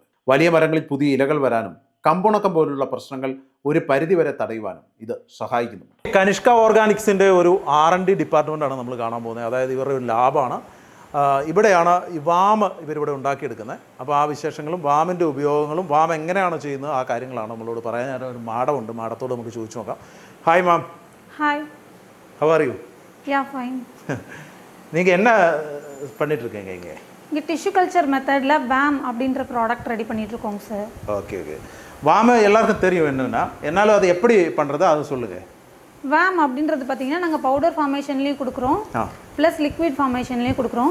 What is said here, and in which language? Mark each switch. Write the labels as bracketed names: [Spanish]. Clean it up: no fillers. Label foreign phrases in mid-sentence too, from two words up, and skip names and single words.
[Malayalam] വലിയ മരങ്ങളിൽ പുതിയ ഇലകൾ വരാനും കമ്പുണക്കം പോലുള്ള പ്രശ്നങ്ങൾ ഒരു പരിധിവരെ തടയുവാനും ഇത് സഹായിക്കുന്നുണ്ട്. കനിഷ്ക ഓർഗാനിക്സിൻ്റെ ഒരു R&D ഡിപ്പാർട്ട്മെൻറ്റാണ് നമ്മൾ കാണാൻ പോകുന്നത്. അതായത് ഇവരുടെ ഒരു ലാബാണ്. ഇവിടെയാണ് ഈ വാം ഇവരിവിടെ ഉണ്ടാക്കിയെടുക്കുന്നത്. അപ്പോൾ ആ വിശേഷങ്ങളും വാമിൻ്റെ ഉപയോഗങ്ങളും വാം എങ്ങനെയാണ് ചെയ്യുന്നത് ആ കാര്യങ്ങളാണ് നമ്മളോട് പറയാൻ. ഒരു മാഡമുണ്ട്, മാഡത്തോട് നമുക്ക് ചോദിച്ചു നോക്കാം. ഹായ് മാം. [Tamil] ஹாய். [English] how are you? ya fine. [Tamil] நீங்கள் என்ன பண்ணிட்டு இருக்கீங்க இங்கே? இங்கே [English] tissue culture [Tamil] மெத்தடில் வேம் அப்படின்ற ப்ராடக்ட் ரெடி பண்ணிகிட்ருக்கோங்க சார். ஓகே ஓகே. வாம் எல்லாருக்கும் தெரியும் என்னென்னா, என்னால் அதை எப்படி பண்ணுறது அதை சொல்லுங்கள். வேம் அப்படின்றது பார்த்தீங்கன்னா நாங்கள் பவுடர் ஃபார்மேஷன்லேயும் கொடுக்குறோம், ப்ளஸ் லிக்விட் ஃபார்மேஷன்லேயும் கொடுக்குறோம்.